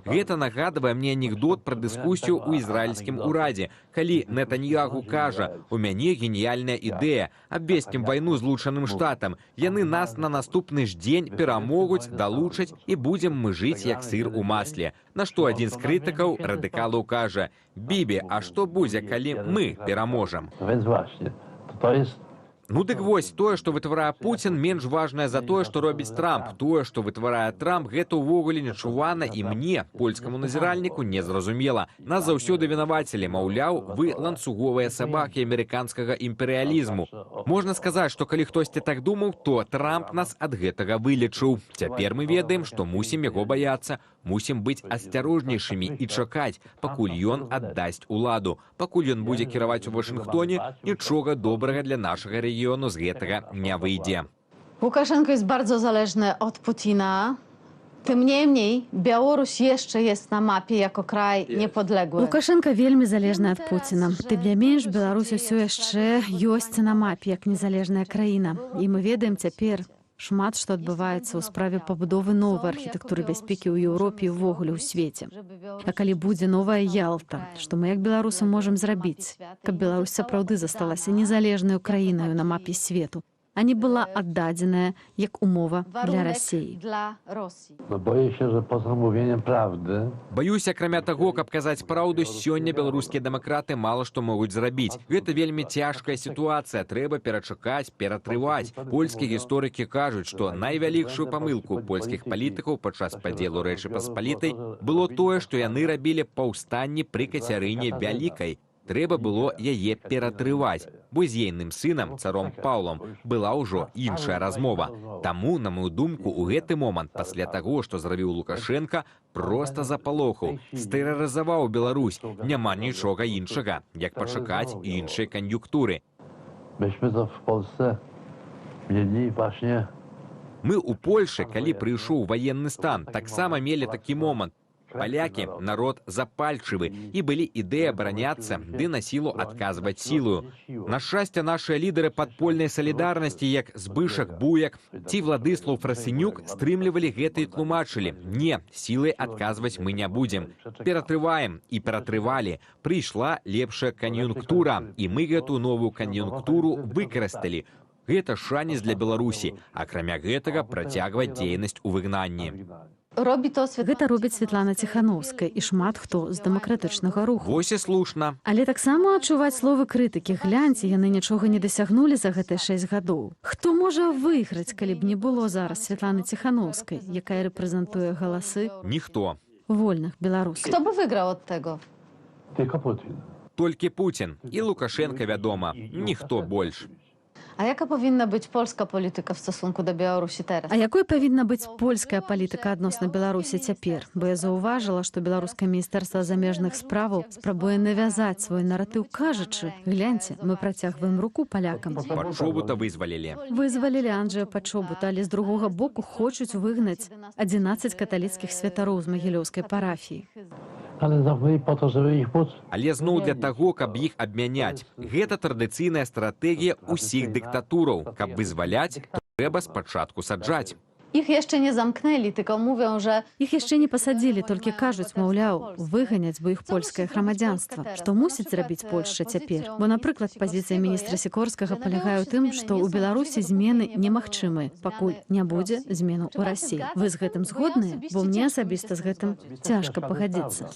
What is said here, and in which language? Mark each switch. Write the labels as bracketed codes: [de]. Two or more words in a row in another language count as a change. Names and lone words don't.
[be] Гэта нагадвае мне анекдот пра дыскусію ў ізраільскім урадзе, калі Нетаньягу кажа: «У мяне геніяльная ідэя, абвесцім вайну Злучаным Штатам. Яны нас на наступны ж дзень перамогуць, далучаць і будзем мы жыць як сыр у масле». На што адзін з крытыкаў радыкалаў кажа: «Бібі, а што будзе, калі мы пераможам?» [pl] no więc właśnie, to jest [be] Ну дык вось, тое, што вытварае Пуцін, менш важнае за тое, што робіць Трамп. Тое, што вытварае Трамп, гэта ўвогуле нечувана і мне, польскаму назіральніку, незразумела. Нас заўсёды вінавацілі, маўляў, вы ланцуговыя сабакі амерыканскага імперыялізму. Можна сказаць, што калі хтосьці так думаў, то Трамп нас ад гэтага вылечыў. Цяпер мы ведаем, што мусім яго баяцца, мусім быць асцярожнейшымі і чакаць, пакуль ён аддасць уладу. Пакуль ён будзе кіраваць у Вашынгтоне, нічога добрага для нашага рэгіёну з гэтага не выйдзе. [pl] Łukaszenko jest bardzo zależny od Putina. Tym niemniej Białoruś jeszcze jest na mapie jako kraj niepodległy. [be] Лукашенко вельмі залежны ад Пуціна. Тым не менш, Беларусь усё яшчэ ёсць на мапе як незалежная краіна. І мы ведаем цяпер шмат, што адбываецца ў справе пабудовы новай архітэктуры бяспекі ў Еўропе і ўвогуле ў свеце. А калі будзе новая Ялта, што мы як беларусы можам зрабіць, каб Беларусь сапраўды засталася незалежнаю краінаю на мапе свету, а не была аддадзеная як умова для Расіі. [pl] Dla Rosji. No boję się, że poza mówieniem prawdy [be] Баюся, акрамя таго, каб казаць праўду, сёння беларускія дэмакраты мала што могуць зрабіць. Гэта вельмі цяжкая сітуацыя, трэба перачакаць, ператрываць. Польскія гісторыкі кажуць, што найвялікшую памылку польскіх палітыкаў падчас падзелу Рэчы Паспалітай было тое, што яны рабілі паўстанні пры Кацярыне Вялікай. Трэба было яе ператрываць, бо з ейным сынам, царом Паўлам, была ўжо іншая размова. Таму, на мою думку, у гэты момант, пасля таго, што зрабіў Лукашенка, проста запалохаў, стэрарызаваў Беларусь. Няма нічога іншага, як пачакаць іншай кан'юнктуры. [pl] myśmy to w Polsce mieli właśnie [be] Мы ў Польшы, калі прыйшоў ваенны стан, таксама мелі такі момант. Палякі – народ запальчывы, і былі ідэі абараняцца, ды на сілу адказваць сілою. На шчасце, нашыя лідары падпольнай салідарнасці, як Збышак Буяк ці Владыслаў Фрасенюк, стрымлівалі гэта і тлумачылі: не, сілай адказваць мы не будзем. Ператрываем і ператрывалі. Прыйшла лепшая кан'юнктура, і мы гэтую новую кан'юнктуру выкарысталі. Гэта шанец для Беларусі, акрамя гэтага працягваць дзейнасць у выгнанні. [pl] Robi to [be] Гэта робіць Святлана Ціханаўская і шмат хто з дэмакратычнага руху. Вось і слушна. Але таксама адчуваць словы крытыкі. Гляньце, яны нічога не дасягнулі за гэтыя 6 гадоў. Хто можа выйграць, калі б не было зараз Святланы Ціханаўскай, якая рэпрэзентуе галасы Ніхто. вольных беларусаў? [pl] Kto by wygrał od tego? Tylko Putin. [be] Толькі Пуцін і Лукашенка, вядома, ніхто больш. [pl] A jaka powinna być polska polityka w stosunku do Białorusi teraz? [be] А якой павінна быць польская палітыка адносна Беларусі цяпер? Бо я заўважыла, што беларускае міністэрства замежных справаў спрабуе навязаць свой наратыў, кажучы: гляньце, мы працягваем руку палякам. Пачобута вызвалілі. Вызвалілі Анджэя Пачобута, але з другога боку хочуць выгнаць 11 каталіцкіх святароў з магілёўскай парафіі. [pl] Ale zamknęli po to, żeby ich móc. [be] Але зноў для таго, каб іх абмяняць. Гэта традыцыйная стратэгія ўсіх дыктатураў. Каб вызваляць, то трэба спачатку саджаць. [pl] Ich jeszcze nie zamknęli, tylko mówią, że [be] Іх яшчэ не пасадзілі, толькі кажуць, маўляў, выганяць бы іх польскае грамадзянства. Што мусіць зрабіць Польшча цяпер? Бо, напрыклад, пазіцыя міністра Сікорскага палягае ў тым, што ў Беларусі змены немагчымыя, пакуль не будзе змену ў Расіі. Вы з гэтым згодныя? Бо мне асабіста з гэтым цяжка пагадзіцца.